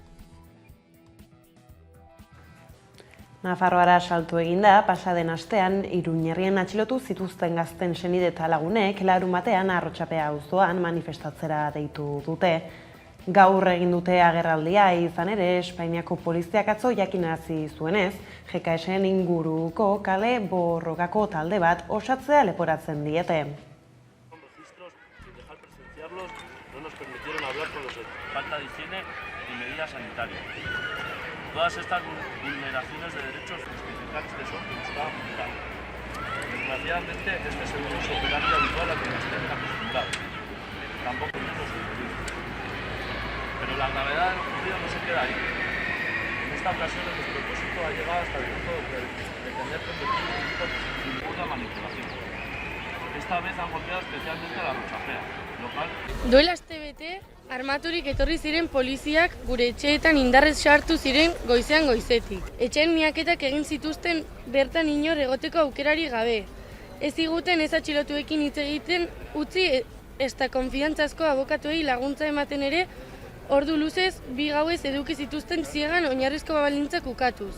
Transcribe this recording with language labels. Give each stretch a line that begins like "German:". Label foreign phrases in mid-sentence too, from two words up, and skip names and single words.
Basque: Nafarroara saltu eginda, pasaden astean, Iruñerrien atxilotu zituzten gazten senide eta lagunek larunbatean Arrotxapea auzoan manifestatzera deitu dute. Gaur egin dute agerraldia izan ere, Espainiako poliziak atzo jakinarazi zuenez, GKS-en inguruko kale borrokako talde bat osatzea leporatzen diete.
Spanish: Todas estas vulneraciones de derechos fundamentales que son que nos estaban buscando. Desgraciadamente, este es el
Latin: modus operandi
Spanish: habitual a que nos tienen acostumbrados. Tampoco es lo suficiente. Pero la gravedad de lo ocurrido no se queda ahí. En esta ocasión el despropósito ha llegado hasta el punto de pretender convertir un tipo sin ninguna manipulación. Esta vez han golpeado especialmente a la Arrotxapea local.
Basque: Duela astebete, armaturik etorri ziren poliziak gure etxeetan indarrez sartu ziren goizean goizetik. Etxeen miaketak egin zituzten bertan inor egoteko aukerari gabe. Ez ziguten ez atxilotuekin hitz egiten utzi ezta konfiantzazko abokatuei laguntza ematen ere ordu luzez 2 gauez eduki zituzten ziegan oinarrizko baldintzak ukatuz.